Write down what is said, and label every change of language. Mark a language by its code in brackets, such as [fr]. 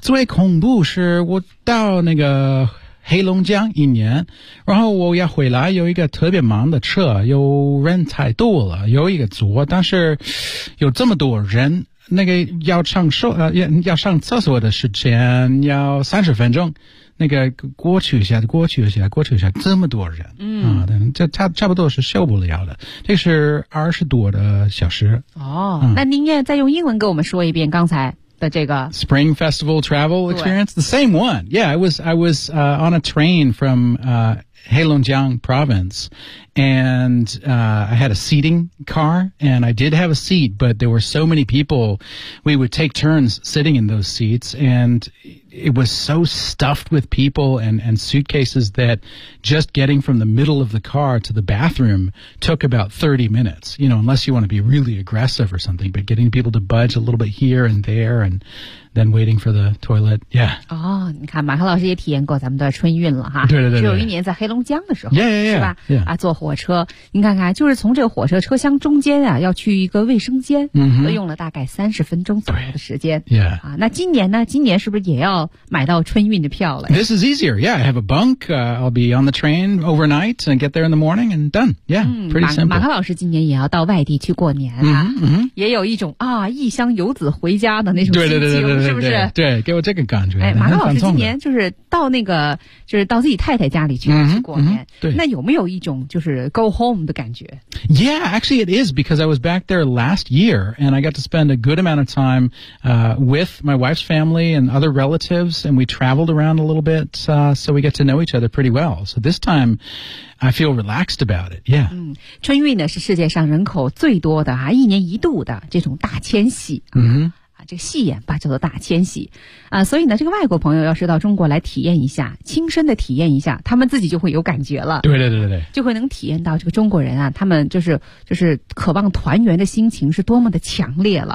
[zh] 最恐怖是我到那个黑龙江一年然后我要回来有一个特别忙的车有人太多了有一个组但是有这么多人那个要上厕所的时间要30分钟那个过去一下这么多人这差不多是受不了的这是20多的小时哦、那您也再用英文给我们说一遍刚才的这个 [en] Spring Festival Travel Experience the same one yeah I was on a train from Heilongjiang province and I had a seating car and I did have a seat but there were so many people we would take turns sitting in those seats and it was so stuffed with people and suitcases that just getting from the middle of the car to the bathroom took about 30 minutes you know unless you want to be really aggressive or something but getting people to budge a little bit here and there andThen waiting for the toilet, yeah. [zh] 哦、oh, ，你看，马克老师也体验过咱们的春运了哈。对对 对, 对。只有一年在黑龙江的时候， [en] yeah, yeah, yeah, [zh] 是吧？ [en] Yeah. [zh] 啊，坐火车，你看看，就是从这个火车车厢中间啊，要去一个卫生间， mm-hmm. 都用了大概30分钟左右的时间。 [en] Yeah. [zh] 啊，那今年呢？今年是不是也要买到春运的票了 [en] ？This is easier. Yeah, I have a bunk. I'll be on the train overnight and get there in the morning and done. Yeah,、pretty simple. [zh] 马克老师今年也要到外地去过年啊， mm-hmm. 也有一种啊，异乡游子回家的那种心情。对对对对对是不是对, 对给我这个感觉哎马克老师今年就是到那个就是到自己太太家里去、去过年、对那有没有一种就是 [en] go home [zh] 的感觉 [en] Yeah, actually it is because I was back there last year and I got to spend a good amount of time、with my wife's family and other relatives and we traveled around a little bit、so we get to know each other pretty well so this time I feel relaxed about it Yeah、 [zh] 春运呢是世界上人口最多的啊一年一度的这种大迁徙嗯、这个戏言吧叫做大迁徙啊，所以呢这个外国朋友要是到中国来体验一下，亲身的体验一下，他们自己就会有感觉了。对对对对，就会能体验到这个中国人啊，他们就是渴望团圆的心情是多么的强烈了。